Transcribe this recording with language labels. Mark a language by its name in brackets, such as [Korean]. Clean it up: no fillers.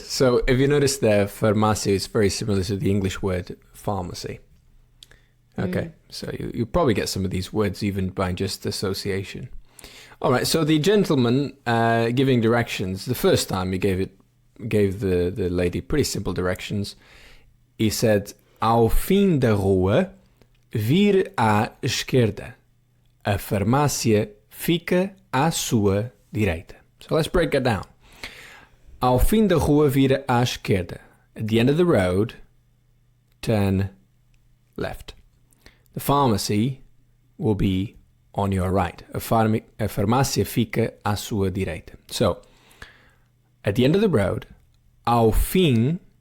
[English] So if you notice there, farmácia is very similar to the English word pharmacy. Okay, so you probably get some of these words even by just association. All right, so the gentleman giving directions, the first time he gave the lady pretty simple directions. He said, [Portuguese] ao fim da rua, vire à esquerda. A farmácia fica à sua direita. [English] So let's break it down. [Portuguese] Ao fim da rua, vire à esquerda. [English] At the end of the road, turn left. The pharmacy will be on your right. [Portuguese] A farmácia fica à sua direita. [English] So, at the end of the road, [Portuguese] ao fim